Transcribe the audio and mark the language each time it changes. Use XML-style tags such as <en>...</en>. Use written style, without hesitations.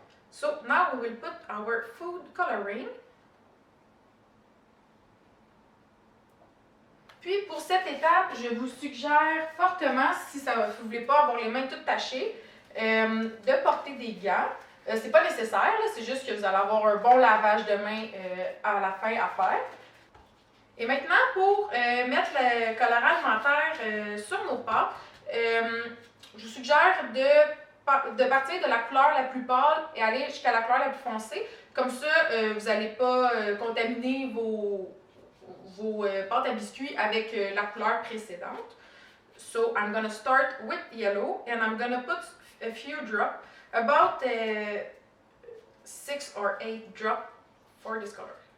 <en>So now we will put our food coloring.</en> <fr>Puis pour cette étape, je vous suggère fortement, si vous ne voulez pas avoir les mains toutes tachées, de porter des gants. C'est pas nécessaire, c'est juste que vous allez avoir un bon lavage de mains à la fin à faire. Et maintenant, pour mettre le colorant alimentaire sur nos pâtes, je vous suggère de partir de la couleur la plus pâle et aller jusqu'à la couleur la plus foncée. Comme ça, vous n'allez pas contaminer vos pâtes à biscuits avec la couleur précédente.</fr> <en>So I'm going to start with yellow and I'm going to put a few drops, about 6 or 8 drops for this color.</en>